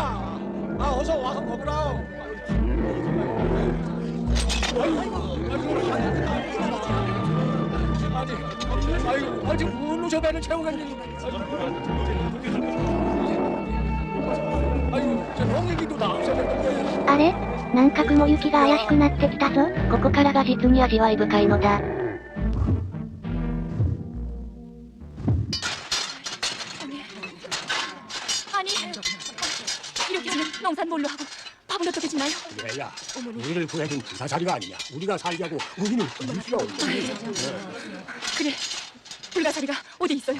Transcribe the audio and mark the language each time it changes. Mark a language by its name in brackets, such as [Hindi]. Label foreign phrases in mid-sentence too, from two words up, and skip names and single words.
[Korean] 아, 어서 와서 먹으라. 아이고, 아직 물로 저 배를 채우겠니? 아이고, 저 농익이도 다 없어졌는데. [Japanese] あれなんか雲行きが怪しくなってきたぞ。ここからが実に味わい深いのだ。 [Korean] 아니, 이렇게 하면 농산 뭘로 하고 밥은 어떻게 지나요? 얘야, 우리를 구해준 불가사리가 아니냐. 우리가 살자고 우리는 이길 수가 없지. 그래, 불가사리가 어디 있어요?